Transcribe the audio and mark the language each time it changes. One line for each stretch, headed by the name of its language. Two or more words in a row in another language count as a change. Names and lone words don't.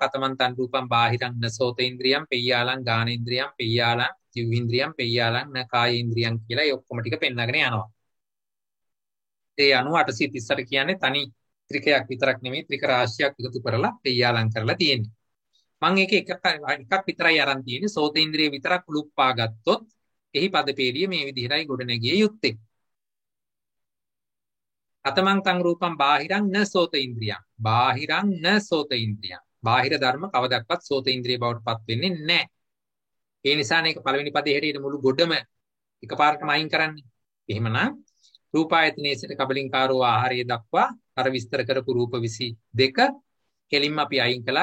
Pali: කතමන්තං රූපං බාහිරං න සෝත ඉන්ද්‍රියං පෙయ్యාලං ගානේන්ද්‍රියං පෙయ్యාලං ජීවේන්ද්‍රියං පෙయ్యාලං න කායේන්ද්‍රියං
Sinhala: කියලා ඒ ඔක්කොම ටික පෙන්නගෙන යනවා. ඒ 838 කියන්නේ තනි ත්‍රිකයක් විතරක් නෙමෙයි ත්‍රික රාශියක් එකතු කරලා පෙయ్యාලං කරලා තියෙන්නේ. මම ඒක එකක් විතරයි අරන් තියෙන්නේ. සෝතේන්ද්‍රිය විතරක් උලුප්පා ගත්තොත් එහි පදපේළිය මේ විදිහටයි ගොඩනැගිය යුත්තේ.
Pali: අතමං තං රූපං බාහිරං න සෝත ඉන්ද්‍රියං. බාහිරං න සෝත ඉන්ද්‍රියං.
Sinhala: බාහිර ධර්ම කවදක්වත් සෝත ඉන්ද්‍රිය බවට පත් වෙන්නේ නැහැ. ඒ නිසා මේක පළවෙනි පදේ හැටියට මුළු ගොඩම එකපාරටම අයින් කරන්නේ. එහෙමනම් රූපායතනයේ සිට කබලින්කාරෝ ආහාරය දක්වා අර විස්තර කරපු රූප 22 කෙලින්ම අපි අයින් කළා.